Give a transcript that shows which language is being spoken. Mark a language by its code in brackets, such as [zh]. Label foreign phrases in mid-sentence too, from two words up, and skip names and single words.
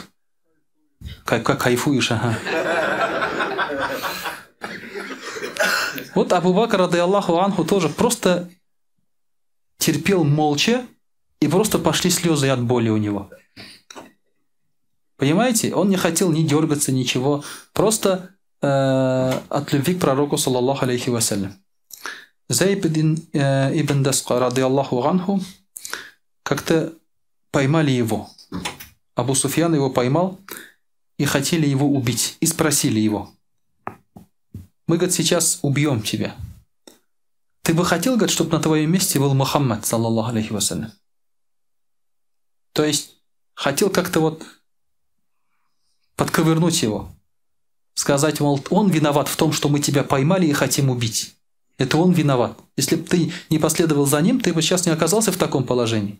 [ru] Как кайфуешь, ага. Вот Абу Бакр, [ar] رضي الله عنه, [ru] тоже просто терпел молча, и просто пошли слезы от боли у него. Понимаете? Он не хотел ни дергаться, ничего. Просто от любви к пророку, [ar] صلى الله عليه وسلم. [ru] Зайд ибн Даска, [ar] رضي الله عنه, [ru] как-то поймали его. Абу Суфьян его поймал и хотели его убить, и спросили его: мы, говорит, сейчас убьем тебя. Ты бы хотел, говорит, чтобы на твоем месте был Мухаммад, [ar] صلى الله عليه وسلم? [ru] То есть хотел как-то вот подковырнуть его, сказать, мол, он виноват в том, что мы тебя поймали и хотим убить. Это он виноват. Если бы ты не последовал за ним, ты бы сейчас не оказался в таком положении.